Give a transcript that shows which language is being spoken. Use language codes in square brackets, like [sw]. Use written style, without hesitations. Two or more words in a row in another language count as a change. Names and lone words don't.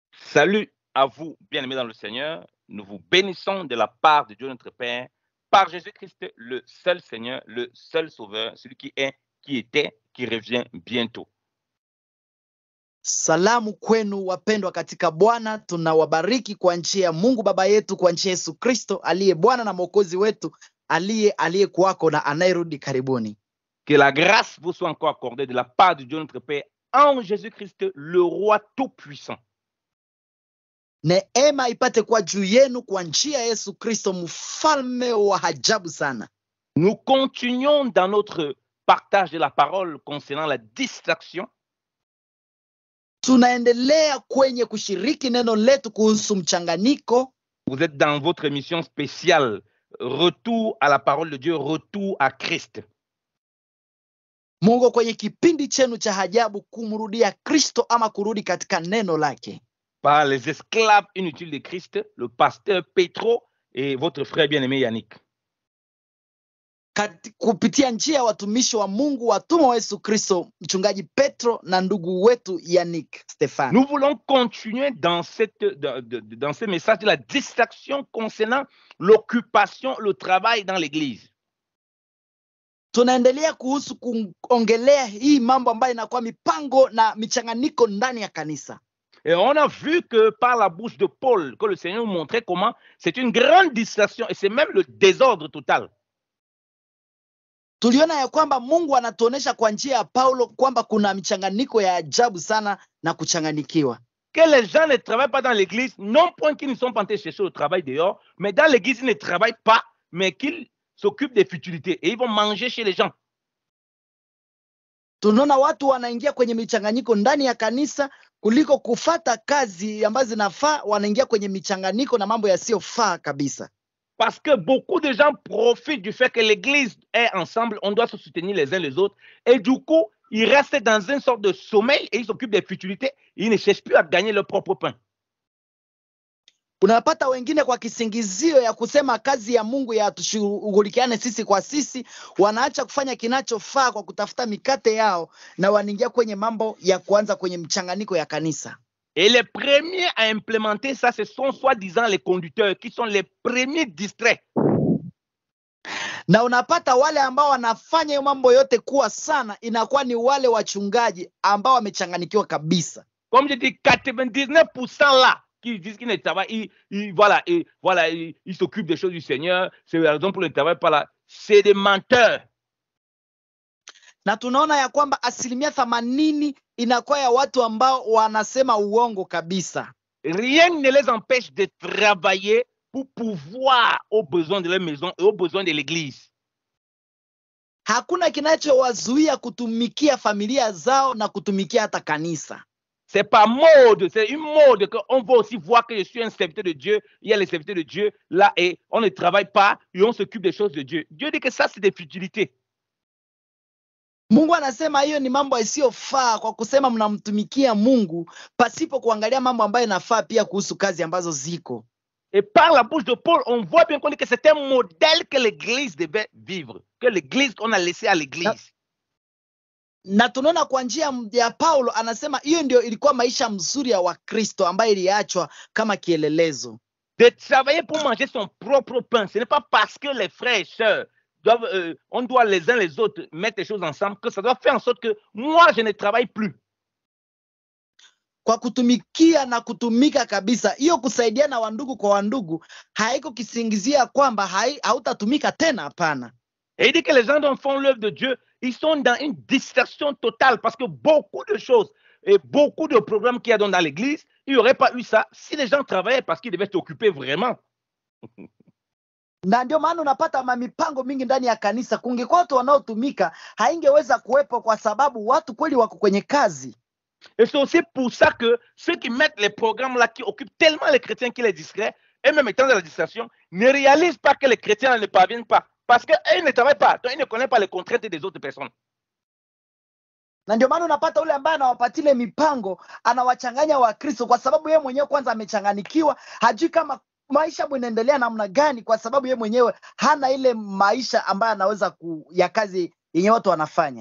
[fr] Salut à vous, bien-aimés dans le Seigneur. Nous vous bénissons de la part de Dieu notre Père, par Jésus-Christ, le seul Seigneur, le seul Sauveur, celui qui est, qui était, qui revient bientôt. [sw] Salamu kwenu wapendwa katika Bwana, tunawabariki kwa njia ya Mungu Baba yetu, kwa njia Yesu Kristo aliye Bwana na Mwokozi wetu, aliyekuwako na anayerudi karibuni. [fr] Que la grâce vous soit encore accordée de la part de Dieu notre Père en Jésus-Christ, le roi tout-puissant. [sw] Neema ipate kwa juu yenu kwa njia ya Yesu Kristo, mfalme wa ajabu sana. [fr] Nous continuons dans notre partage de la parole concernant la distraction. [sw] Tunaendelea kwenye kushiriki neno letu kuhusu mchanganyiko. [fr] Vous êtes dans votre émission spéciale, Retour à la parole de Dieu, Retour à Christ. [sw] Mungu kwenye kipindi chenu cha ajabu, kumrudia Kristo ama kurudi katika neno lake. [fr] Par les esclaves inutiles de Christ, le pasteur Petro et votre frère bien-aimé Yannick. [sw] Kupitia njia ya watumishi wa Mungu, watumwa wa Yesu Kristo, mchungaji Petro na ndugu wetu Yannick Stéphane. [fr] Nous voulons continuer dans ce message de la distraction concernant l'occupation, le travail dans l'église. [sw] Tunaendelea kuhusu kuongelea hii mambo ambayo inakuwa mipango na michanganyiko ndani ya kanisa. [fr] Et on a vu que par la bouche de Paul, que le Seigneur nous montrait comment c'est une grande distraction et c'est même le désordre total. [sw] Tuliona ya kwamba Mungu anatuonesha kwa njia ya Paulo kwamba kuna michanganyiko ya ajabu sana na kuchanganyikiwa. [fr] Que les gens ne travaillent pas dans l'église, non point qu'ils ne sont pas en train de chercher le travail dehors, mais dans l'église ils ne travaillent pas, mais qu'ils s'occupent des futilités et ils vont manger chez les gens. [sw] Tunaona watu wanaingia kwenye michanganyiko ndani ya kanisa kuliko kufata kazi ambazo zinafaa, wanaingia kwenye michanganyiko na mambo yasiyofaa kabisa. [fr] Parce que beaucoup de gens profitent du fait que l'église est ensemble, on doit se soutenir les uns les autres. Et du coup, ils restent dans une sorte de sommeil et ils s'occupent des futilités. Ils ne cherchent plus à gagner leur propre pain. [sw] Unapata wengine kwa kisingizio ya kusema kazi ya Mungu ya tushughulikiane sisi kwa sisi, wanaacha kufanya kinachofaa kwa kutafuta mikate yao na wanaingia kwenye mambo ya kuanza kwenye mchanganyiko ya kanisa. [fr] Et les premiers à implémenter ça, ce sont soi-disant les conducteurs qui sont les premiers distraits. [sw] Na unapata wale ambao wanafanya hiyo mambo yote kuwa sana, inakuwa ni wale wachungaji ambao wamechanganyikiwa kabisa. [fr] Comme je dis, 99% là qui disent qu'ils ne travaillent, ils s'occupent des choses du Seigneur. C'est la raison pour le travail pas là. C'est des menteurs. [sw] Na tunaona ya kwamba 80% inakuwa ya watu ambao wanasema uongo kabisa. [fr] Rien ne les empêche de travailler pour pouvoir aux besoins de leur maison et aux besoins de l'église. [sw] Hakuna kinachowazuia kutumikia familia zao na kutumikia hata kanisa. [fr] C'est pas mode, c'est une mode qu'on veut aussi voir que je suis un serviteur de Dieu. Il y a les serviteurs de Dieu là et on ne travaille pas et on s'occupe des choses de Dieu. Dieu dit que ça c'est des futilités. [sw] Mungu anasema hiyo ni mambo yasiyofaa kwa kusema mnamtumikia Mungu pasipo kuangalia mambo ambayo yanafaa pia kuhusu kazi ambazo ziko. [fr] Et par la bouche de Paul, on voit bien qu'on dit que c'est un modèle que l'église devait vivre, que l'église qu'on a laissé à l'église. [sw] Na tunaona kwa njia ya Paulo anasema hiyo ndio ilikuwa maisha mzuri ya Wakristo ambayo iliachwa kama kielelezo. [fr] De travailler pour manger son propre pain, ce n'est pas parce que les frères et sœurs doivent, on doit les uns les autres mettre les choses ensemble que ça doit faire en sorte que moi je ne travaille plus. [sw] Kwa kutumikia na kutumika kabisa, hiyo kusaidiana wandugu kwa wandugu haiko kisingizia kwamba hautatumika tena, hapana. [fr] Et il dit que les gens dont font l'œuvre de Dieu, ils sont dans une distraction totale parce que beaucoup de choses et beaucoup de programmes qu'il y a dans l'église, il n'y aurait pas eu ça si les gens travaillaient parce qu'ils devaient s'occuper vraiment. [sw] Na ndio maana unapata mipango mingi ndani ya kanisa, kungekuwa watu wanaotumika haingeweza kuwepo kwa sababu watu kweli wako kwenye kazi. [fr] Et c'est aussi pour ça que ceux qui mettent les programmes là, qui occupent tellement les chrétiens qui les distraient, et même étant dans la distraction, ne réalisent pas que les chrétiens ne parviennent pas. Parce qu'ils ne travaillent pas, donc ils ne connaissent pas les contraintes des autres personnes. [sw] Na ndio maana unapata ule ambaye anawapatia mipango anawachanganya Wakristo kwa sababu yeye mwenyewe kwanza amechanganikiwa, hajui kama maisha inaendelea namna gani kwa sababu yeye mwenyewe hana ile maisha ambayo anaweza ya kazi yenye watu wanafanya.